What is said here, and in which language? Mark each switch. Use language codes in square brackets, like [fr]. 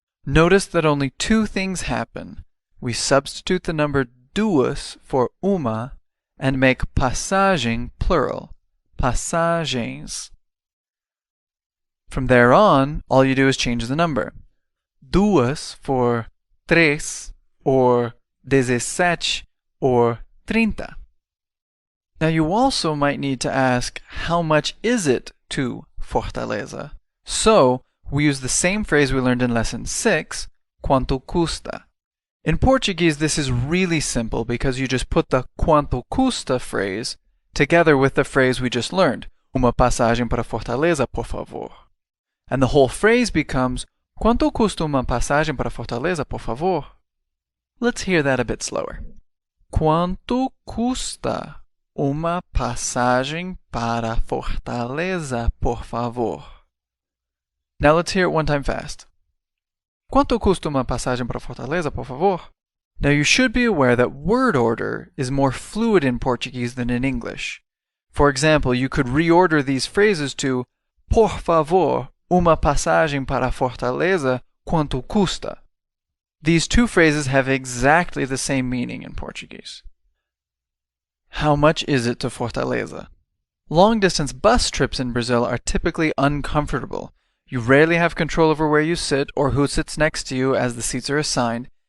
[en] Notice that only two things happen. We substitute the number duas for uma and make passagem plural. [pt] Passagens. [en] From there on, all you do is change the number. Duas for tres, or 17, or 30. Now you also might need to ask, how much is it to Fortaleza? So, we use the same phrase we learned in lesson 6, [pt] quanto custa. [en] In Portuguese, this is really simple because you just put the [pt] quanto custa [en] phrase together with the phrase we just learned, [pt] uma passagem para Fortaleza, por favor. [en] And the whole phrase becomes, [pt] quanto custa uma passagem para Fortaleza, por favor? [en] Let's hear that a bit slower. [pt] Quanto custa uma passagem para Fortaleza, por favor? [en] Now let's hear it one time fast. [pt] Quanto custa uma passagem para Fortaleza, por favor? [en] Now you should be aware that word order is more fluid in Portuguese than in English. For example, you could reorder these phrases to [pt] por favor, uma passagem para Fortaleza, quanto custa? [en] These two phrases have exactly the same meaning in Portuguese. How much is it to Fortaleza? Long-distance bus trips in Brazil are typically uncomfortable. You rarely have control over where you sit or who sits next to you as the seats are assigned.